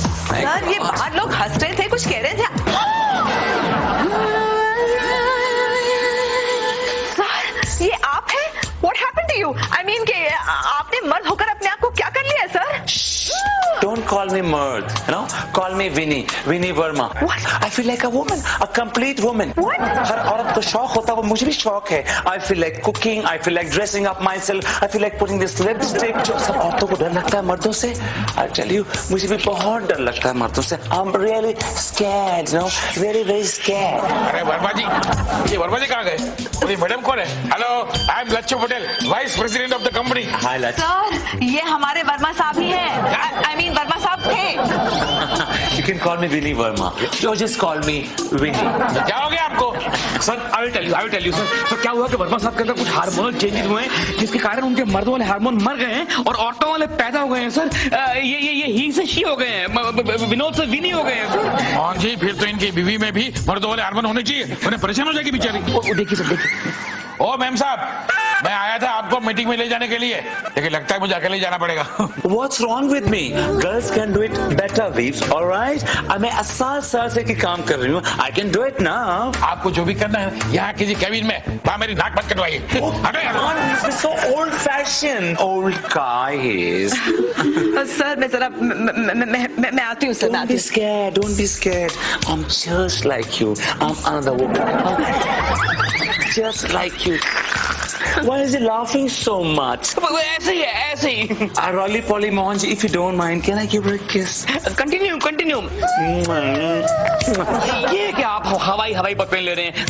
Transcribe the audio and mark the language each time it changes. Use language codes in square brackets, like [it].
[hi] Sir ये बाहर लोग हंस रहे थे, कुछ कह रहे थे। सर ये आप हैं? [en] What happened to you? I mean [hi] कि आपने मर्द होकर अपने आप को क्या कर लिया sir? [en] Don't call me murd. You know, call me Winnie Verma. What? I feel like a woman, a complete woman. What? [hi] हर औरत को शौक होता है, वो मुझे भी शौक है. [en] I feel like cooking, I feel like dressing up myself, I feel like putting this lipstick. [hi] जो सब औरतों को डर लगता है मर्दों से, [en] I tell you, [hi] मुझे भी बहुत डर लगता है मर्दों से. [en] I'm really scared, you know, very very scared. [hi] अरे वर्मा जी, ये वर्मा जी कहाँ गए? ये मैडम कौन है? [en] Hello, I am Lachhu Patel, vice president of the company. Hi, Lach. [hi] Sir ये हमारे वर्मा साहब ही हैं. [en] I mean [hi] वर्मा साहब थे. [en] You can call me Winnie Verma. Or just call me Winnie. [hi] क्या हो गया आपको? [en] Sir I will tell you sir. [hi] तो क्या हुआ कि वर्मा साहब के अंदर कुछ हार्मोनल चेंजेस हुए हैं जिसके कारण उनके मर्दों वाले हार्मोन मर गए हैं और औरतों वाले पैदा हो गए हैं सर. ये ही से शी हो गए हैं, विनोद से विनी हो गए हैं सर. हाँ जी, फिर तो इनकी बीवी में भी मर्दों वाले हार्मोन होने चाहिए, उन्हें परेशान हो जाएगी बेचारी. देखिए सर देखिए. ओ मैम साहब, मैं आया था आपको मीटिंग में ले जाने के लिए, लेकिन लगता है मुझे अकेले ही जाना पड़ेगा. [en] What's wrong with me? Girls can do it better, Weaves. All right? [hi] मैं 7 साल से की काम कर रही हूँ. [en] I can do it now. [hi] आपको जो भी करना है यहाँ किसी कैबिन में वहाँ मेरी नाक मत कटवाइए. हटो यार. [en] This is so old-fashioned. Old guy is. [hi] Sir मैं जरा मैं आती हूँ sir. [en] Don't be scared. Don't be scared. I'm just like you. I'm another woman. Just like you. Why is he laughing so much? [hi] ऐसे ही है, ऐसे ही. [en] Rolly Polly Mohanji, if you don't mind, can I give her a kiss? Continue. [hi] ये क्या आप हवाई पप्पी ले रहे हैं?